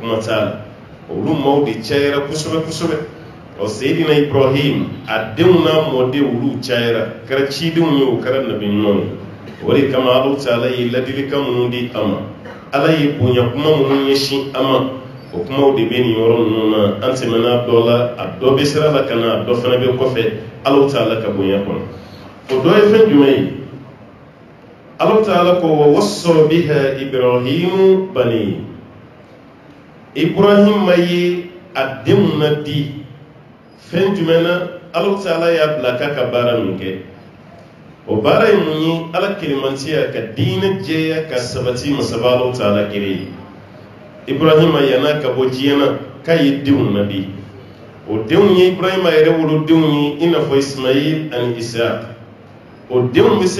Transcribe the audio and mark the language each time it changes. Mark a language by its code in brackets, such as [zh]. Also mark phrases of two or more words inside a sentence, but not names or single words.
[bm] kuma t'a la olu maaw de cayara kosɛbɛ kosɛbɛ ɔ Seydina Ibrahim a denw n'a mɔden olu cayara kɛra cidenw ye o kɛra nabi ɲumanw o de kama [ar] الله تعالى [bm] ye ladilikan minnu di a ma Ala ye bonya kuma minnu ɲɛsin a ma o kumaw de bɛ nin yɔrɔ ninnu na an tɛmɛna dɔ la a dɔ bɛ sira la ka na a dɔ fana bɛ kɔfɛ [ar] الله تعالى [bm] ka bonya kɔnɔ o dɔ ye fɛn jumɛn ye [ar] الله تعالى [bm] ko [ar] ووصى بها إبراهيم بنيه [bm] Ibrahima ye a denw na di fɛn jumɛn na [ar] الله تعالى [bm] y'a bila k'a ka baara min kɛ o baara ye mun ye Ala kelemantiya ka diinɛ jɛya ka sabati masaba [ar] الله تعالى [bm] kere ye Ibrahima yana ka bɔ diɲɛ na k'a ye denw na di o denw ye Ibrahima yɛrɛ wolodenw ye i n'a fɔ Ismail ani Isaac o denw bɛ se